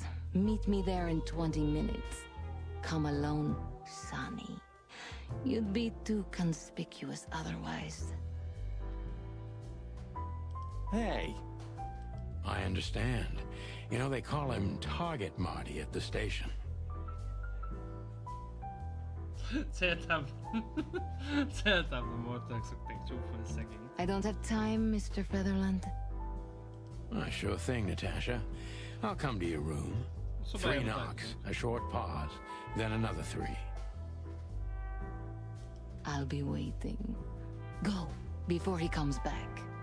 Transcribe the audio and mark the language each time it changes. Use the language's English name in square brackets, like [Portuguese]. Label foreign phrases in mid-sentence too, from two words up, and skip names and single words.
[English] Meet me there in 20 minutes. Come alone, Sonny. You'd be too conspicuous otherwise. Hey. I understand. You know, they call him Target Marty at the station. [Hungarian] Szeretem Mortának szokták csúfolni szegényt. [English] I don't have time, Mr. Featherland. Sure thing, Natasha. I'll come to your room. 3 knocks, a short pause, then another 3. I'll be waiting. Go, before he comes back.